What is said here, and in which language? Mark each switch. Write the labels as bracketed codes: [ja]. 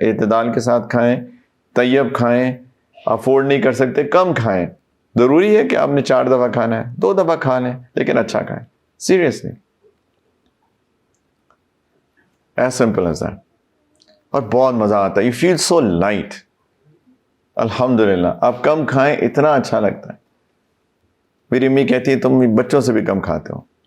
[ur] اعتدال کے ساتھ کھائیں, طیب کھائیں. افورڈ نہیں کر سکتے کم کھائیں. ضروری ہے کہ آپ نے 4 دفعہ کھانا ہے, 2 دفعہ کھا لیں, لیکن اچھا کھائیں. [en] Seriously, as simple as that. [ur] اور بہت مزہ آتا ہے. [en] You feel so light. [ur] الحمدللہ. آپ کم کھائیں, اتنا اچھا لگتا ہے. میری امی کہتی ہے تم بچوں سے بھی کم کھاتے ہو.